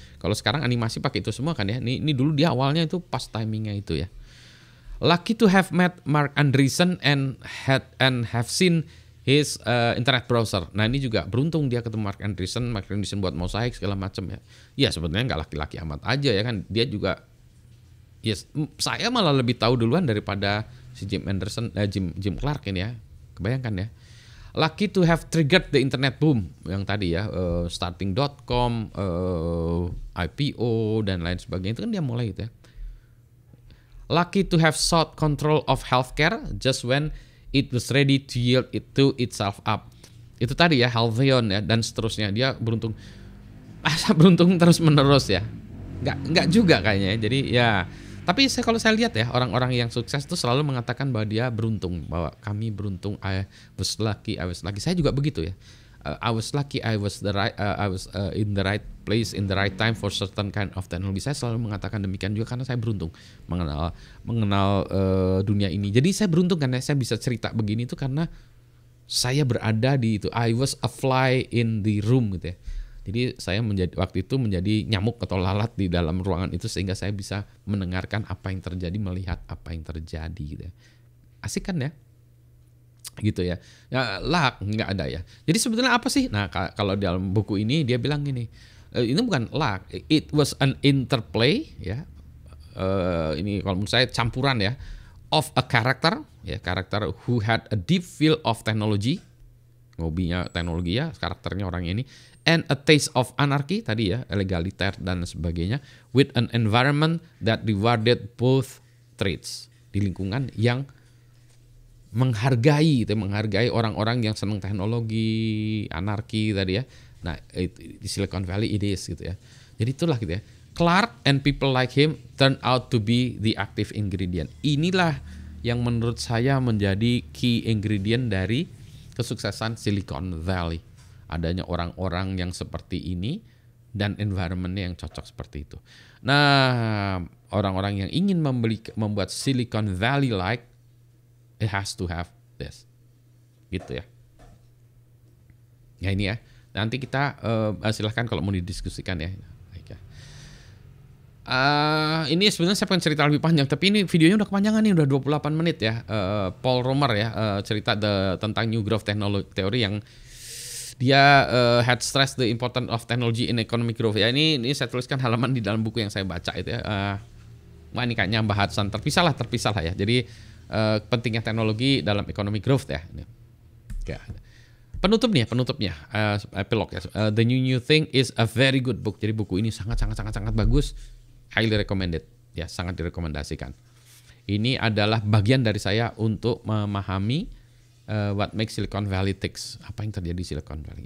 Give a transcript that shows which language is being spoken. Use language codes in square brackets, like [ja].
[id] Kalau sekarang animasi pakai itu semua kan ya. Ini dulu di awalnya itu pas timingnya itu ya. [en] Lucky to have met Mark Andreessen and have seen his internet browser. [id] Nah ini juga beruntung dia ketemu Mark Andreessen buat mosaik segala macam ya. Ya sebetulnya nggak laki-laki amat aja ya kan. Dia juga, yes, saya malah lebih tahu duluan daripada si Jim Clark ini ya. Kebayangkan ya. [en] Lucky to have triggered the internet boom [id] yang tadi ya, starting.com, IPO dan lain sebagainya itu kan dia mulai gitu ya. [en] Lucky to have sought control of healthcare just when it was ready to yield it to itself up. [id] Itu tadi ya, Healthion ya, dan seterusnya. Dia beruntung. Beruntung terus menerus ya. Enggak juga kayaknya ya. Jadi ya, tapi kalau saya lihat ya, orang-orang yang sukses itu selalu mengatakan bahwa dia beruntung, bahwa kami beruntung, [en] I was lucky. [id] Saya juga begitu ya. [en] I was lucky, I was in the right place in the right time for certain kind of technology. [id] Saya selalu mengatakan demikian juga karena saya beruntung mengenal dunia ini. Jadi saya beruntung karena saya bisa cerita begini itu karena saya berada di itu. I was a fly in the room gitu ya. Jadi saya waktu itu menjadi nyamuk atau lalat di dalam ruangan itu sehingga saya bisa mendengarkan apa yang terjadi, melihat apa yang terjadi gitu ya. Asik kan ya? Gitu ya. Ya luck nggak ada ya. Jadi sebetulnya apa sih? Nah kalau dalam buku ini dia bilang gini, ini bukan luck, [en] it was an interplay [id] ya. Ini kalau menurut saya campuran ya, [en] of a character [id] ya, karakter [en] who had a deep feel of technology, [id] hobinya teknologi ya, karakternya orang ini, [en] and a taste of anarchy [id] tadi ya, legaliter dan sebagainya, [en] with an environment that rewarded both traits, [id] di lingkungan yang menghargai orang-orang yang senang teknologi, anarki tadi ya. Nah, di Silicon Valley [en] it is [id] gitu ya. Jadi itulah gitu ya. [en] Clark and people like him turn out to be the active ingredient. [id] Inilah yang menurut saya menjadi key ingredient dari kesuksesan Silicon Valley. Adanya orang-orang yang seperti ini dan environment-nya yang cocok seperti itu. Nah, orang-orang yang ingin membuat Silicon Valley like, [en] it has to have this, [id] gitu ya. Ya ini ya. Nanti kita silahkan kalau mau didiskusikan ya. Baik ya. Ini sebenarnya saya pengen cerita lebih panjang, tapi ini videonya udah kepanjangan nih, udah 28 menit ya. [en] Paul Romer [id] ya, cerita tentang [en] New Growth Theory [id] yang dia [en] had stressed the importance of technology in economic growth. [id] Ya ini saya tuliskan halaman di dalam buku yang saya baca itu ya. Wah ini kayaknya bahasan terpisah lah ya. Jadi pentingnya teknologi dalam economic growth ya. Penutupnya, epilog ya. [en] The New Thing is a very good book. [id] Jadi buku ini sangat bagus, [en] highly recommended. [id] Ya, sangat direkomendasikan. Ini adalah bagian dari saya untuk memahami [en] what makes Silicon Valley ticks. [id] Apa yang terjadi di Silicon Valley?